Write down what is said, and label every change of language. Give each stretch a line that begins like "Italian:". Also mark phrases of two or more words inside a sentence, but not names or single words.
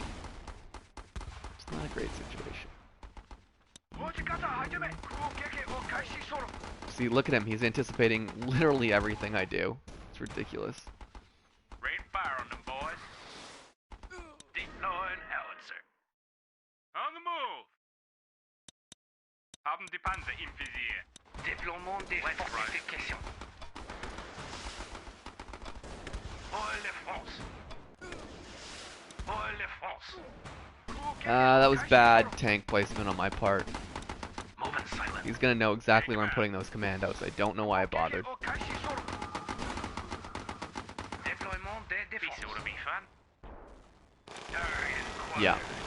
English: It's not a great situation. See, look at him. He's anticipating literally everything I do. It's ridiculous. Rain fire on them, boys. Deploying howitzer. On the move.
German: Haben die Panzer im Visier.
French: Déploiement des fortifications. Pour la France.
English: That was bad tank placement on my part. He's gonna know exactly where I'm putting those commandos. I don't know why I bothered. Yeah.